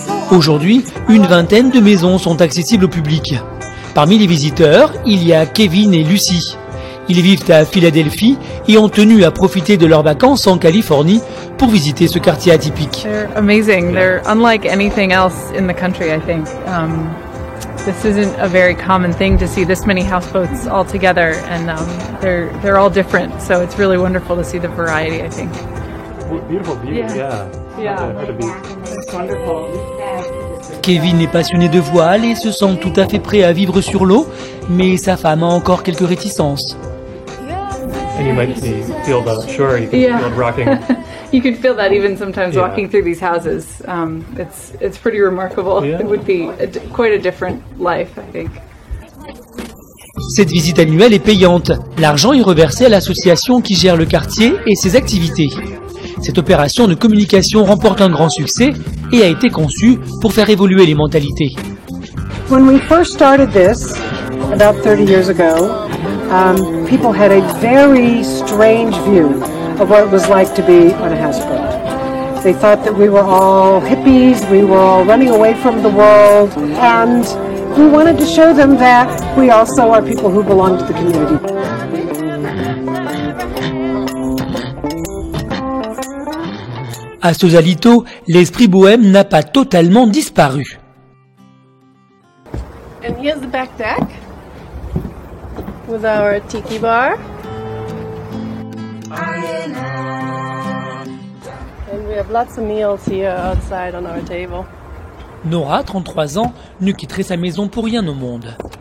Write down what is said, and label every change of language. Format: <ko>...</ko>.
<fr>Aujourd'hui, une vingtaine de maisons sont accessibles au public. Parmi les visiteurs, il y a Kevin et Lucie. Ils vivent à Philadelphie et ont tenu à profiter de leurs vacances en Californie pour visiter ce quartier atypique.</fr> <en>They're amazing. They're unlike anything else in the country, I think. This isn't a very common thing to see this many houseboats all together, and they're all different. So it's really wonderful to see the variety, I think. Beautiful view, yeah. It's wonderful.</en> <fr>Kevin est passionné de voile et se sent tout à fait prêt à vivre sur l'eau, mais sa femme a encore quelques réticences.</fr> <en>And you might feel the shore, you can feel it rocking. You can feel that even sometimes Yeah. walking through these houses. It's pretty remarkable. Yeah. It would be quite a different life, I think.</en> <fr>Cette visite annuelle est payante. L'argent est reversé à l'association qui gère le quartier et ses activités. Cette opération de communication remporte un grand succès et a été conçue pour faire évoluer les mentalités.</fr> <en>When we first started this, about 30 years ago, people had a very strange view of what it was like to be on a houseboat. They thought that we were all hippies, we were all running away from the world, and we wanted to show them that we also are people who belong to the community.</en> <fr>À Sausalito, l'esprit bohème n'a pas totalement disparu.</fr> <en>And here's the back deck with our tiki bar. And we have lots of meals here outside on our table.</en> <fr>Nora, 33 ans, ne quitterait sa maison pour rien au monde.</fr>